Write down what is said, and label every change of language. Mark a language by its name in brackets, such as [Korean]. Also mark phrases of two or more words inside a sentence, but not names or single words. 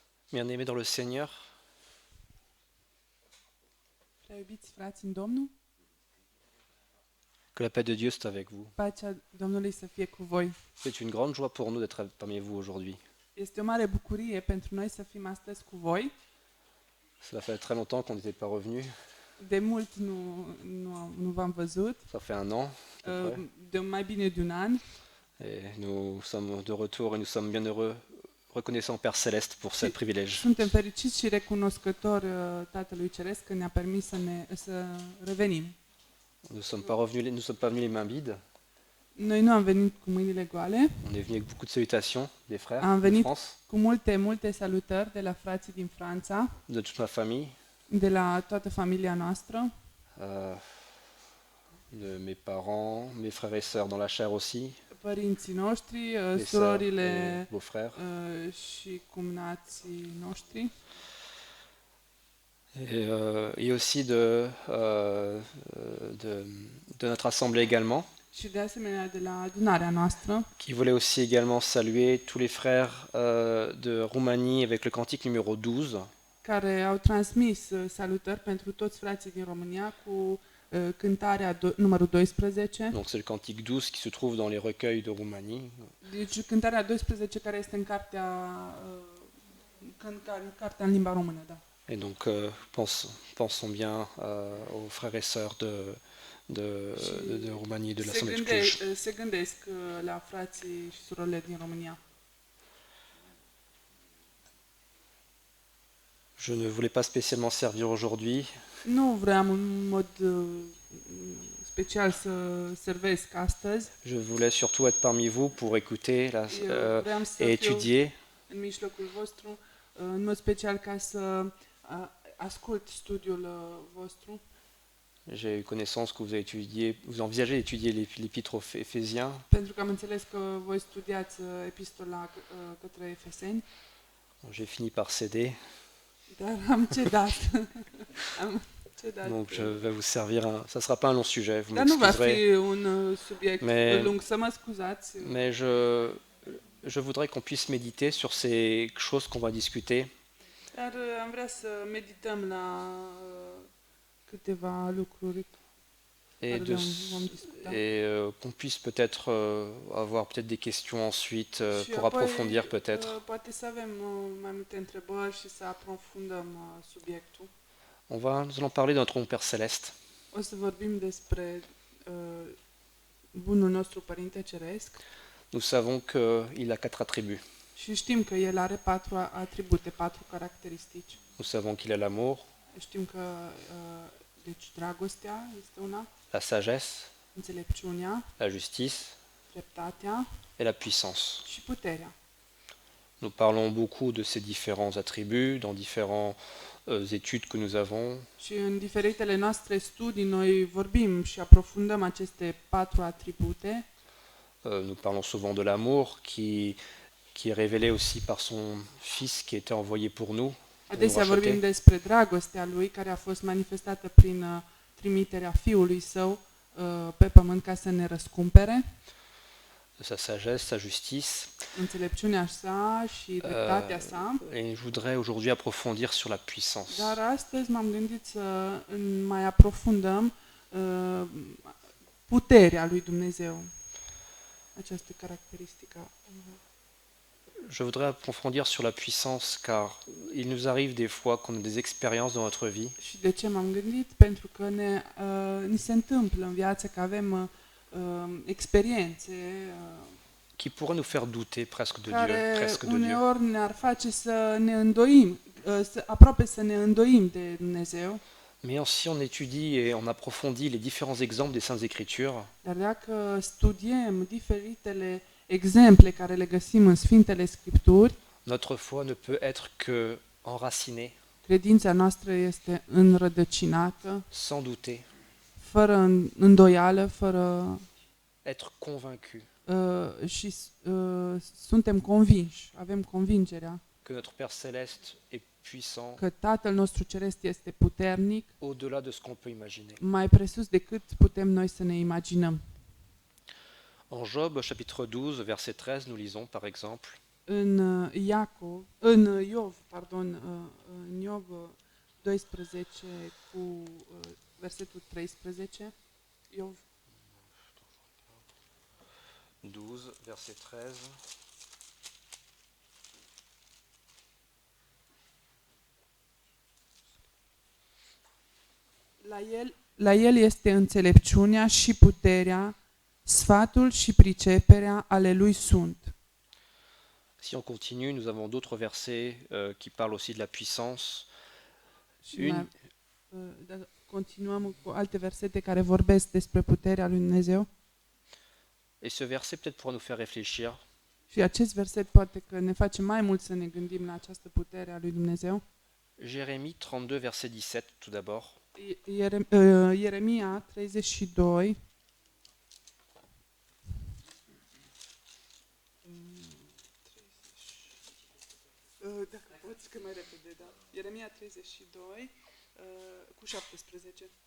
[French] Bien-aimés dans le Seigneur, [Romanian] Prea iubiți frați în Domnul, [French] que la paix de Dieu soit avec vous. [Romanian] pacea Domnului să fie cu voi. [French] C'est une grande joie pour nous d'être parmi vous aujourd'hui. [Romanian] Este o mare bucurie pentru noi să fim astăzi cu voi. [French] Cela fait très longtemps qu'on n'était pas revenu. [Romanian] De mult nu v-am văzut, [French] Ça fait un an. À peu près. [Romanian] de mai bine de un an. [French] Et nous sommes de retour et nous sommes bien heureux, reconnaissants au Père Céleste pour ce privilège. [Romanian] Suntem fericiți și recunoscători Tatălui Ceresc că ne-a permis să revenim. [French] Nous sommes pas venus les mains vides. [Romanian] Noi nu am venit cu mâinile goale, [French] On est venu avec beaucoup de salutations des frères [Romanian] Am de venit France, cu multe salutări de la frații din Franța, [French] de toute ma famille, [Romanian] de la toată familia noastră, [French] de mes parents, mes frères et sœurs dans la chair aussi, [Romanian] părinții noștri, [French] les sœurs [Romanian] surorile [French] et beaux-frères. [Romanian] și cumnații noștri. [French] Et aussi de notre assemblée également, [Romanian] Și de asemenea de la adunarea noastră, [French] qui voulait aussi également saluer tous les frères de Roumanie avec le cantique numéro 12, [Romanian] care au transmis salutări pentru toți frații din România cu cântarea numărul 12. [French] donc c'est le cantique 12 qui se trouve dans les recueils de Roumanie. [Romanian] Deci cântarea 12 care este în cartea în limba română, da. [French] Et donc pensons bien aux frères et sœurs de Roumanie, de l'Assemblée de Cluj. [Romanian] Se gândesc la frații și surorile din România. [French] Je ne voulais pas spécialement servir aujourd'hui, [Romanian] Nu vreau în mod special să servesc astăzi. [French] je voulais surtout être parmi vous pour écouter [Romanian] Eu vreau să [French] et [Romanian] fiu [French] étudier [Romanian] în mijlocul vostru, în mod special ca să ascult studiul vostru. [French] J'ai eu connaissance que vous envisagez d'étudier l'épître aux Éphésiens. [Romanian] Pentru că am înțeles că voi studiați epistola către Efeseni, [French] J'ai fini par céder, [Romanian] dar am cedat. Am cedat. [French] donc je vais vous servir. Ça ne sera pas un long sujet, vous [Romanian] Dar nu va [French] m'excuserez. [Romanian] fi un subiect lung, să mă scuzați. [French] Mais je voudrais qu'on puisse méditer sur ces choses qu'on va discuter. [Romanian] Dar am vrea să medităm la câteva lucruri [French] Et, [Romanian] care vom discuta. [French] qu'on puisse peut-être avoir peut-être des questions ensuite [Romanian] Și [French] pour [Romanian] apoi, [French] approfondir peut-être. [Romanian] poate să avem mai multe întrebări și să aprofundăm subiectul. [French] Nous allons parler de notre bon Père Céleste. [Romanian] O să vorbim despre bunul nostru Părinte Ceresc [French] Nous savons qu'il a 4 attributs. [Romanian] și știm că El are 4 atribute, 4 caracteristici. [French] Nous savons qu'il a l'amour, [Romanian] Știm că deci dragostea este una, [French] la sagesse, [Romanian] înțelepciunea, [French] la justice [Romanian] dreptatea [French] et la puissance. [Romanian] și puterea. [French] Nous parlons beaucoup de ces différents attributs dans différentes études que nous avons. [Romanian] Și în diferitele noastre studii noi vorbim și aprofundăm aceste 4 atribute. [French] Nous parlons souvent de l'amour qui est révélé aussi par son Fils qui était envoyé pour nous. [Romanian] Adesea vorbim despre dragostea Lui care a fost manifestată prin trimiterea Fiului Său pe pământ ca să ne răscumpere, [French] De sa sagesse, sa justice. [Romanian] înțelepciunea sa și dreptatea sa. [French] Et je voudrais aujourd'hui approfondir sur la puissance. [Romanian] Dar astăzi m-am gândit să mai aprofundăm puterea lui Dumnezeu, această caracteristică. [French] Je voudrais approfondir sur la puissance car il nous arrive des fois qu'on a des expériences dans notre vie [Romanian] Și de ce m-am gândit? Pentru că ni se întâmplă în viață că avem experiențe [French] qui pourraient nous faire douter presque de Dieu, [Romanian] care [French] presque de Dieu. [Romanian] uneori ne-ar face să ne îndoim, aproape să ne îndoim de Dumnezeu. [French] Mais si on étudie et on approfondit les différents exemples des Saintes Écritures, [Romanian] Dar dacă studiem diferitele exemple care le găsim în Sfintele Scripturi, [French] notre foi ne peut être que enracinée, [Romanian] credința noastră este înrădăcinată, [French] sans douter, [Romanian] fără îndoială, fără [French] être convaincu [Romanian] și suntem convinși, avem convingerea [French] que notre Père Céleste est puissant [Romanian] că Tatăl nostru Ceresc este puternic, [French] au-delà de ce qu'on peut imaginer. [Romanian] mai presus decât putem noi să ne imaginăm. [French] En Job, chapitre 12, verset 13, nous lisons par exemple [Romanian] în Iov, în Iov 12 cu versetul 13, Iov [French] 12, verset 13. [Romanian] La el este înțelepciunea și puterea, sfatul și priceperea ale lui sunt. [French] Si on continue, nous avons d'autres versets qui parlent aussi de la puissance. [Romanian] Continuăm cu alte versete care vorbesc despre puterea lui Dumnezeu. [French] Et ce verset peut-être pourra nous faire réfléchir. [Romanian] Și acest verset poate că ne face mai mult să ne gândim la această putere a lui Dumnezeu. [French] Jérémie 32, verset 17, tout d'abord. [Romanian] Ieremia 32. Dacă poți că mai repede, da. Ieremia 32 cu 17.